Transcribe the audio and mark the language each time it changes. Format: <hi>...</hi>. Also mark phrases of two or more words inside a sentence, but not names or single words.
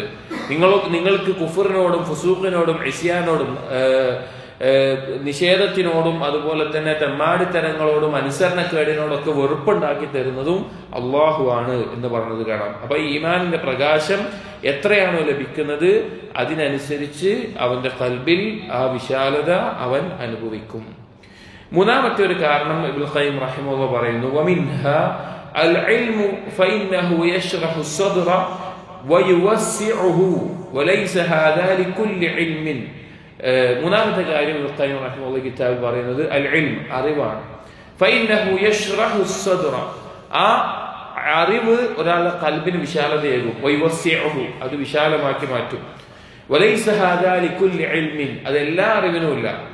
<ml>നിങ്ങൾക്ക് കുഫറിനോടും ഫുസൂഖിനോടും ഇസ്യാനോടും നിഷേധത്തിനോടും അതുപോലെ തന്നെ തെമ്മാടിത്തരങ്ങളോടും അനുസരണക്കേടിനോടൊക്കെ വെറുപ്പുണ്ടാക്കി തരുന്നതും അള്ളാഹു ആണ് എന്ന് പറഞ്ഞത് കാണാം. അപ്പൊ ഈമാനിന്റെ പ്രകാശം എത്രയാണോ ലഭിക്കുന്നത് അതിനനുസരിച്ച് അവന്റെ ഖൽബിൽ ആ വിശാലത അവൻ അനുഭവിക്കും. മൂന്നാമത്തെ ഒരു കാരണം ഇബ്നുൽ ഖയ്യിം റഹിമഹുല്ലാഹ് പറയുന്നു,</ml> <ar>വമിൻഹാ العلم فإنه يشرح الصدر ويوسعه وليس هذا لكل علم.</ar> <ml>മൂന്നാമത്തെ കാര്യം ഇബ്നുൽ ഖയ്യിം റഹിമഹുല്ലാഹ് കിതാബിൽ പറയുന്നത്</ml> <ar>العلم,</ar> <ml>അറിവാണ്.</ml> <ar>فإنه يشرح الصدر,</ar> <ml>ആ അറിവ് ഒരാളുടെ ഖൽബിന് വിശാലതയേകും. വയുവസ്സിഉഹു, അത് വിശാലമാക്കി മാറ്റും.</ml> <ar>وليس هذا لكل علم,</ar> <ml>അത് എല്ലാ അറിവിനുമില്ല.</ml>